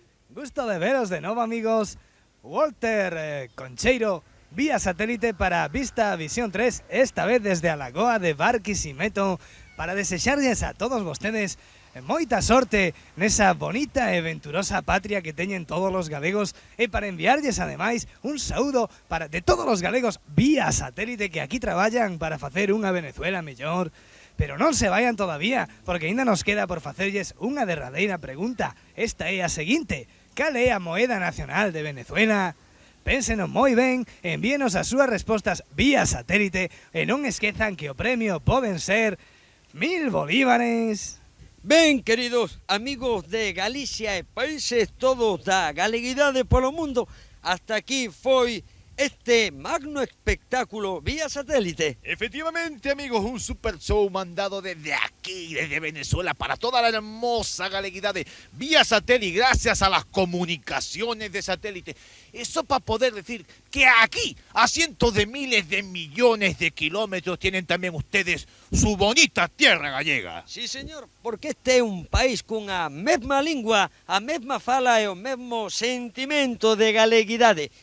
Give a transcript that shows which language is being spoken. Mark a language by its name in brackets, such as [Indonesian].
[Spanish] Gusto de veros de nuevo, amigos. [Galician] Walter Concheiro, vía satélite para Vista Visión 3, esta vez desde a Lagoa de Barquisimeto, para desexarlles a todos vostedes moita sorte nesa bonita e venturosa patria que teñen todos os galegos e para enviarlles ademais un saúdo de todos os galegos vía satélite que aquí traballan para facer unha Venezuela mellor. Pero non se vayan todavía, porque ainda nos queda por facerlles unha derradeira pregunta. Esta é a seguinte: cal é a moeda nacional de Venezuela? Pénsenos moi ben, envíenos as súas respostas vía satélite e non esquezan que o premio poden ser 1000 bolívares. Ben, queridos amigos de Galicia e países todos da galeguidade polo mundo, hasta aquí foi este magno espectáculo vía satélite. [Spanish] Efectivamente, amigos, un super show mandado desde aquí, desde Venezuela, para toda la hermosa galeguidad de vía satélite, gracias a las comunicaciones de satélite. Eso para poder decir que aquí, a cientos de miles de millones de kilómetros, tienen también ustedes su bonita tierra gallega. Sí, señor, [Galician] porque este é un país cunha mesma lingua, a mesma fala e o mesmo sentimento de galeguidade.